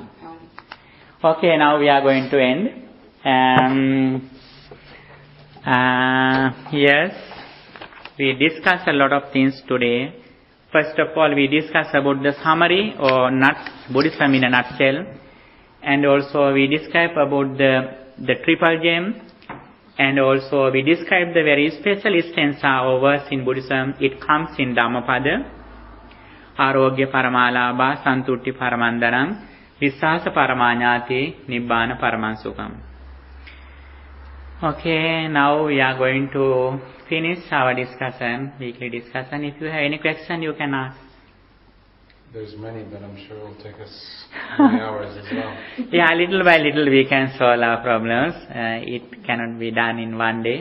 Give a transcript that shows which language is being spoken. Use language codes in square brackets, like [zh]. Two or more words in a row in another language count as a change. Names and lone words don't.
[en] Okay, now we are going to end. Yes, we discussed a lot of things today. First of all, we discussed about the summary or Buddhism in a nutshell, and also we described about the triple gem, and also we described the very special stanza or verse in Buddhism. It comes in Dhammapada, [pi] Arogya Paramalabha Santutti Paramandaram Vissasa Paramanyati Nibbana Paramansukam. [en] Okay, now we are going to finish our discussion, weekly discussion. If you have any question, you can ask. There's many, but I'm sure it'll take us many hours as well. Yeah, little by little we can solve our problems. It cannot be done in one day.